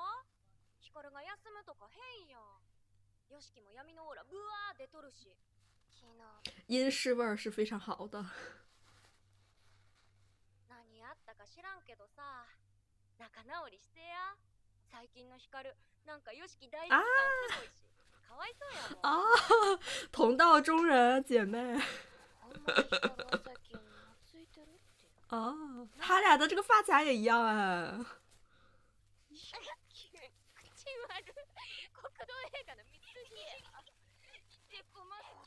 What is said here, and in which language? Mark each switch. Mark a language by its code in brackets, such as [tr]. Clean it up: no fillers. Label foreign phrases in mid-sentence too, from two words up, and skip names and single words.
[ja] ヒカルが休むとか変やん。ヨシキも闇のオーラブワー出とるし。昨日 [zh] 阴湿味儿是非常好的。 [ja] 何あったか知らんけどさ、仲直りしてや。最近のヒカルなんかヨシキ大好き感すごいし、かわいそうやもん。 [zh] 啊，同道中人姐妹。 [ja] ほんまにヒカルは最近懐いてるって。 [zh] 啊，他俩的这个发卡也一样哎。 [ja] 口悪い。国道映画の見過ぎや。でこま